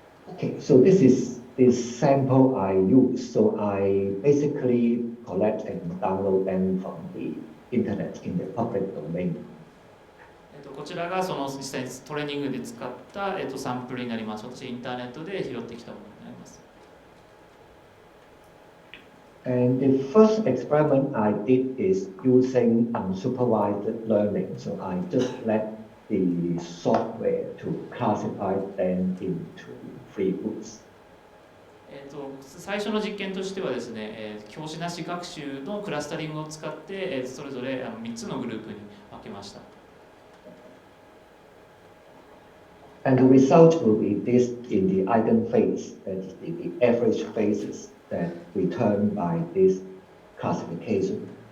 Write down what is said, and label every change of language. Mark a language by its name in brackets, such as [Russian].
[English] Okay, so this is the sample I use. So I basically collect and download them from the internet in the public domain. [Japanese] こちらがその実際にトレーニングで使った、サンプルになります。私インターネットで拾ってきたものになります。 [English] And the first experiment I did is using unsupervised learning. So I just let the software to classify them into 3 groups. [Japanese] 最初の実験としてはですね、教師なし学習のクラスタリングを使って、それぞれ3つのグループに分けました。 [English] And the result will be this in the eigenface, that is the average faces that return by this classification.